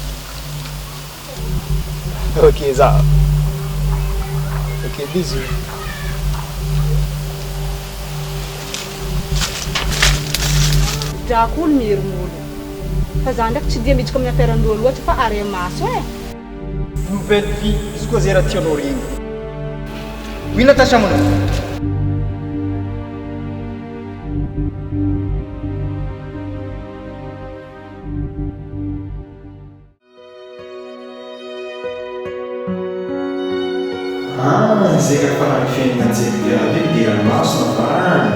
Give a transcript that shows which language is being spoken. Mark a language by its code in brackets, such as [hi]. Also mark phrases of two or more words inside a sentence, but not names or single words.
[mg] Ok za. Ok, bisous. Drako olo miromolo. Fa za ndraiky tsy dia miditra amin'ny affaire-ndreo loatra fa are maso e. [fr] Nouvelle vie, [mg] izy koa zay raha tianao regny. [fr] Oui Natacha mon ami. [mg] Zay ka farany fiainana jery avy dia ranomasina farany.